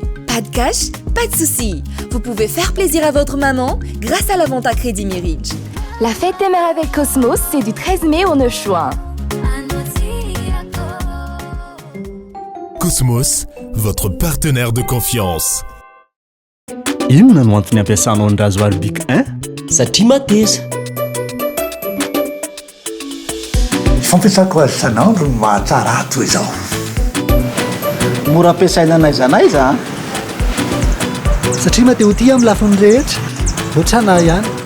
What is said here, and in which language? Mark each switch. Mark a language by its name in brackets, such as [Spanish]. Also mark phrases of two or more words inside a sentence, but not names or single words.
[French] Pas de cash, pas de soucis. Vous pouvez faire plaisir à votre maman grâce à la vente à Crédit Mirage. La fête des mères avec Cosmos, c'est du 13 mai au 9 juin. Cosmos, votre partenaire de confiance. [Malagasy] Inona no antony ampiasanao ny rasoir bic 1 satria mateza fampiasako azy isanandro no mahatsara toy izao mora ampiasaina naizanaiza satria mateo ty amin'ny lafiny rehetra ohatrana ihany